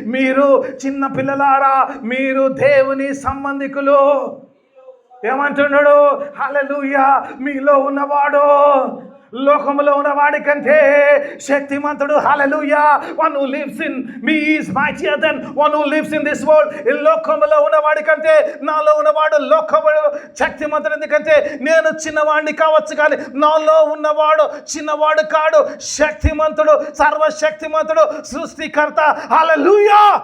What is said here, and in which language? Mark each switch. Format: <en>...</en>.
<te>మీరు చిన్న పిల్లలారా, మీరు దేవుని సంబంధికులు. ఏమంటున్నాడు? హల్లెలూయా. మీలో ఉన్నవాడు లోకములో ఉన్నవాడి కంటే శక్తిమంతుడు. హల్లెలూయా.</te> <en>one who lives in me is mightier than one who lives in this world.</en> <te>ఈ లోకములో ఉన్నవాడి కంటే నాలో ఉన్నవాడు లోకములో శక్తిమంతుడు. ఎందుకంటే నేను చిన్నవాడిని కావచ్చు, కానీ నాలో ఉన్నవాడు చిన్నవాడు కాడు. శక్తిమంతుడు, సర్వశక్తిమంతుడు, సృష్టికర్త. హల్లెలూయా.</te>